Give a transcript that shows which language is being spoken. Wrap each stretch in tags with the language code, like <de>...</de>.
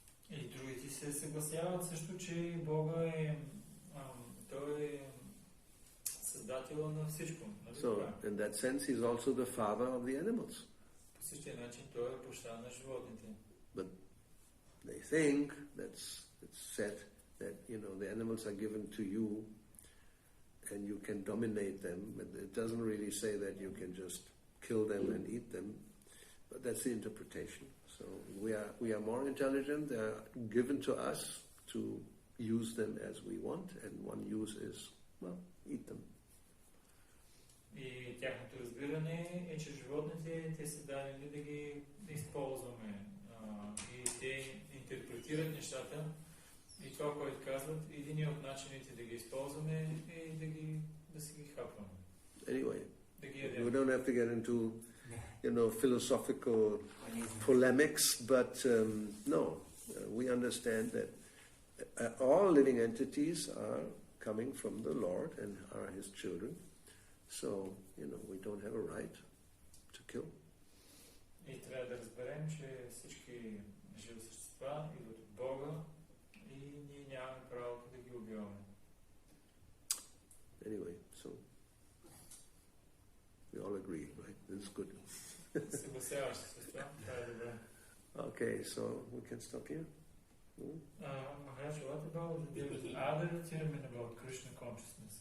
<bg>И другите се съгласяват също, че Бога той е създател на всичко.</bg> <en>So, in that sense, he's also the father of the animals.</en> <bg>По същия начин той е баща на животните.</bg> <en>But they think it's said that, the animals are given to you and you can dominate them, but it doesn't really say that you can just kill them and eat them, but that's the interpretation. So we are more intelligent. They are given to us to use them as we want, and one use is, eat them.</en> <bg>И тяхното разбиране е, че животните, те са дадени да ги използваме. И те интерпретират нещата. И това, което казват, един от начините да ги използваме е да си ги хапваме.</bg> <en>Anyway,</en> <bg>Да ги ядем.</bg> <en>we don't have to get into, philosophical polemics, but we understand that all living entities are coming from the Lord and are His children. So, we don't have a right to kill.</en> <bg>И трябва да разберем, че всички живи същества идват от Бога и ние нямаме правото да ги убиваме.</bg> <en>Anyway, so we all agree, right? This is good.</en> <bg>Съгласяваш се с това? Това е добре.</bg> <en>Okay, so we can stop here. Maharaj, what about the other term about Krishna consciousness?</en>